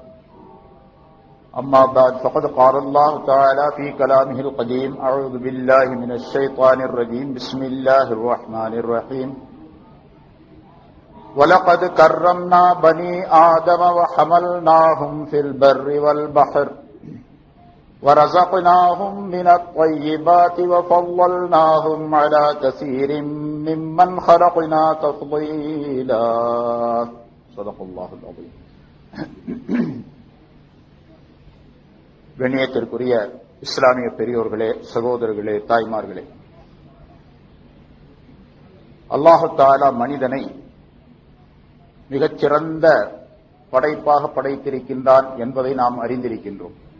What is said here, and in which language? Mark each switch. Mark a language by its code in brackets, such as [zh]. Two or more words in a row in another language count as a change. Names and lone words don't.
[ar] أما بعد فقد قال الله تعالى في كلامه القديم أعوذ بالله من الشيطان الرجيم بسم الله الرحمن الرحيم ولقد كرمنا بني آدم وحملناهم في البر والبحر ورزقناهم من الطيبات وفضلناهم على كثير ممن خلقنا تفضيلا صدق الله العظيم. [ta] கண்ணியத்திற்குரிய இஸ்லாமிய பெரியோர்களே, சகோதரர்களே, தாய்மார்களே, [ar] الله تعالى [ta] மனிதனை மிகச்சிறந்த படைப்பாக படைத்திருக்கின்றான் என்பதை நாம் அறிந்திருக்கின்றோம்.